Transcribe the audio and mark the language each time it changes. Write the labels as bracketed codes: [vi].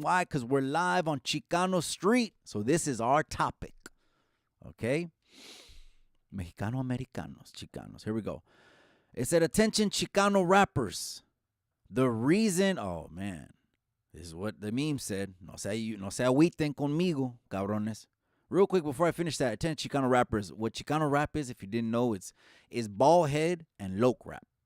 [en] Why? Because we're live on Chicano Street. So this is our topic. Okay? [es] Mexicano-Americanos, Chicanos. Here we go. [en] It said, attention Chicano rappers. The reason, oh man, this is what the meme said. [es] No se agüiten conmigo, cabrones. [en] Real quick before I finish that, attention Chicano rappers. What Chicano rap is, if you didn't know, is bald head and loc rap.